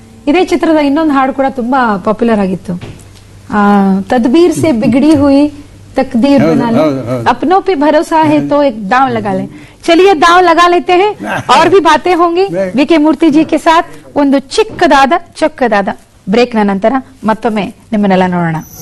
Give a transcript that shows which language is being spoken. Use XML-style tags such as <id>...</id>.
<kn>ಇದೇ ಚಿತ್ರದ ಇನ್ನೊಂದು ಹಾಡು ಕೂಡ ತುಂಬಾ ಪಾಪ್ಯುಲರ್ ಆಗಿತ್ತು.</kn> <hi>ತದ್ಬೀರ್ से बिगड़ी हुई तकदीर बना ले, अपनों पे भरोसा है तो एक दांव लगा ले. चलिए दांव लगा लेते हैं और भी बातें होंगी ವಿ.ಕೆ. ಮೂರ್ತಿ ಜಿ के साथ.</hi> <kn>ಒಂದು ಚಿಕ್ಕದಾದ ಚೊಕ್ಕದಾದ ಬ್ರೇಕ್ ನ ನಂತರ ಮತ್ತೊಮ್ಮೆ ನಿಮ್ಮನ್ನೆಲ್ಲ ನೋಡೋಣ.</kn>